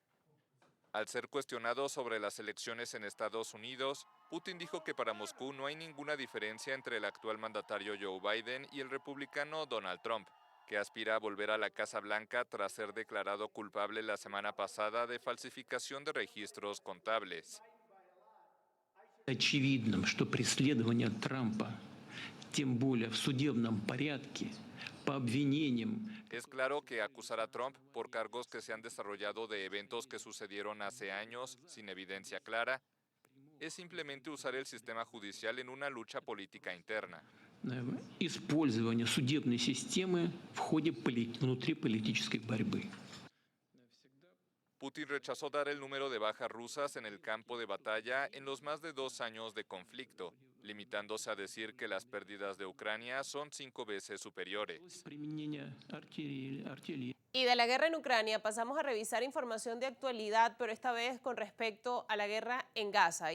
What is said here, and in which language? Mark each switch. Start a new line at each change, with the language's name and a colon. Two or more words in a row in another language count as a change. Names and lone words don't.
Spanish: Al ser cuestionado sobre las elecciones en Estados Unidos, Putin dijo que para Moscú no hay ninguna diferencia entre el actual mandatario Joe Biden y el republicano Donald Trump, que aspira a volver a la Casa Blanca tras ser declarado culpable la semana pasada de falsificación de registros contables.
Russian: Очевидно, что преследование Трампа, тем более в судебном порядке, по обвинениям.
Spanish: Es claro que acusar a Trump por cargos que se han desarrollado de eventos que sucedieron hace años sin evidencia clara es simplemente usar el sistema judicial en una lucha política interna.
Russian: Использование судебной системы в ходе внутриполитической борьбы.
Spanish: Putin rechazó dar el número de bajas rusas en el campo de batalla en los más de 2 años de conflicto, limitándose a decir que las pérdidas de Ucrania son 5 veces superiores. Y de la guerra en Ucrania pasamos a revisar información de actualidad, pero esta vez con respecto a la guerra en Gaza.